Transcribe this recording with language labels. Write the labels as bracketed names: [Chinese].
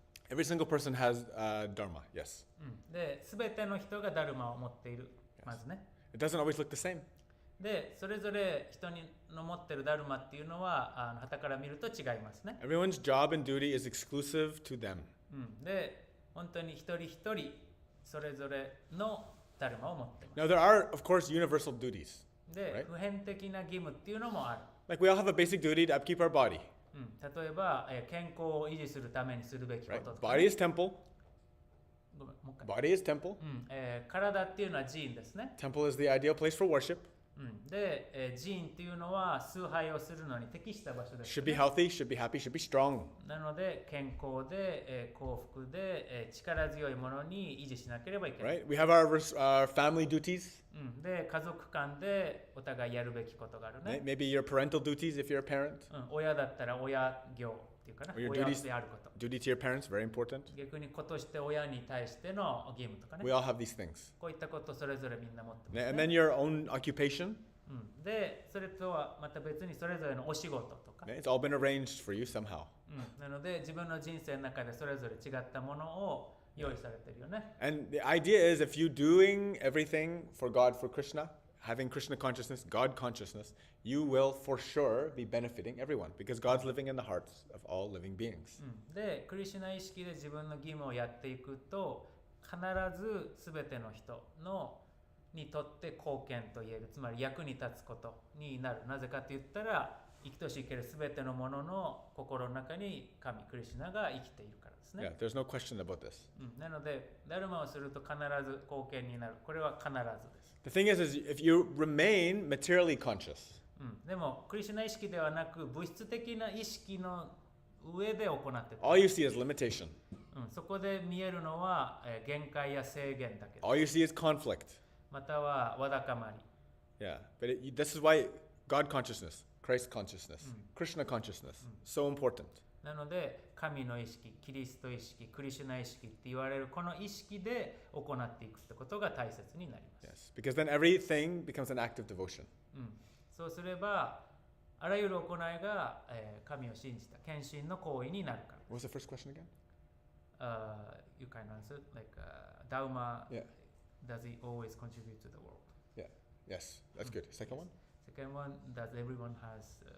[English] Every single person has Dharma, yes. [Japanese] で、すべての人がダルマを持っている。まずね。 [English] It doesn't always look the same. [Japanese] で、それぞれ人の持ってるダルマっていうのは、傍から見ると違いますね。 [English] Everyone's job and duty is exclusive to them. [Japanese] で、本当に一人一人それぞれのダルマを持っています。 [English] Now, there are, of course, universal duties. [Japanese] で、普遍的な義務っていうのもある。 [English] Like we all have a basic duty to upkeep our body. [Japanese] 例えば、健康を維持するためにするべきこ [English] Right? [Japanese] ととか、 [English] Body is temple. [Japanese] ごめん、もう一回。 [English] Body is temple. [Japanese] 体っていうのは寺院ですね。 [English] Temple is the ideal place for worship. [Japanese] で、寺院っていうのは崇拝をするのに適した場所です [English] Should be healthy, should be happy, should be strong. [Japanese] なので健康で、幸福で、力強いものに維持しなければいけない。 [English] Right? We have our family duties. [Japanese] で、家族間でお互いやるべきことがあるね。 [English] Maybe your parental duties if you're a parent. [Japanese] 親だったら親業っていうかな、 [English] Or your [Japanese] 親 [English] duties, [Japanese] であること。 [English] duty to your parents, very important. [Japanese] 逆に子として親に対しての義務とかね [English] We。 all have these things. [Japanese] こういったことそれぞれみんな持ってます、 [English] And [Japanese] ね。 [English] then your own occupation. [Japanese] で、それとはまた別にそれぞれのお仕事とか。 [English] It's all been arranged for you somehow. [Japanese] なので自分の人生の中でそれぞれ違ったものを用意されてるよね。 [English] And the idea is if you doing everything for God, for Krishna, having Krishna consciousness, God consciousness, you will for sure be benefiting everyone because God's living in the hearts of all living beings. [Japanese] で、クリシュナ意識で自分の義務をやっていくと、必ず全ての人にとって貢献と言える、つまり役に立つことになる。なぜかと言ったら、生きとし生ける全てのものの心の中に神クリシュナが生きているからですね。 [English] Yeah, there's no question about this. [Japanese] なので、ダルマをすると必ず貢献になる。これは必ずです。 [English] The thing is if you remain materially conscious, [Japanese] でも、クリシュナ意識ではなく、物質的な意識の上で行っている。 [English] all you see is limitation. [Japanese] そこで見えるのは、限界や制限だけです。 [English] All you see is conflict. [Japanese] またはわだかまり。 [English] Yeah, but this is why God consciousness, Christ consciousness, Krishna consciousness, so important. [Japanese] なので、神の意識、キリスト意識、クリシュナ意識って言われるこの意識で行っていくってことが大切になります。 [English] Yes, because then everything becomes an act of devotion. [Japanese] そうすれば、あらゆる行いが、神を信じた献身の行為になるから。 [English] What was the first question again? You can answer like Dharma, Yeah. does it always contribute to the world? Yeah. Yes, that's good. Second one? Second one, does everyone has